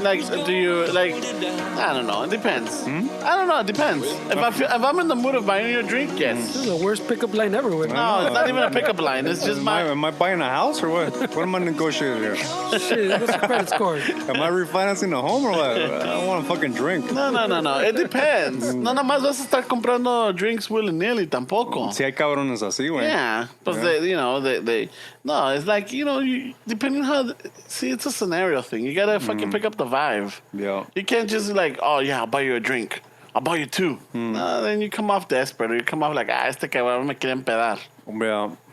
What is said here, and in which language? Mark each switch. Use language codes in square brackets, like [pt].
[en] Like, do you, like... I don't know. It depends. I don't know. It depends. If I'm in the mood of buying you a drink, yes. This is the worst pickup line ever. With no, it's not even a pickup line. It's just Am I buying a house or what? What am I negotiating here? Shit, what's your credit score? Am I refinancing a home or what? I don't want a fucking drink. No. It depends. [es] No, nada más vas a estar comprando [en] drinks willy-nilly [es] tampoco. Si hay cabrones así, güey. [en] Yeah. But they no, it's like, you know, depending how... See, it's a scenario thing. You gotta fucking pick up the vibe. Yeah. You can't just like, oh, yeah, I'll buy you a drink. I'll buy you two. No, then you come off desperate. Or you come off like, [es] este cabrón me quiere empedar. [en] Yeah.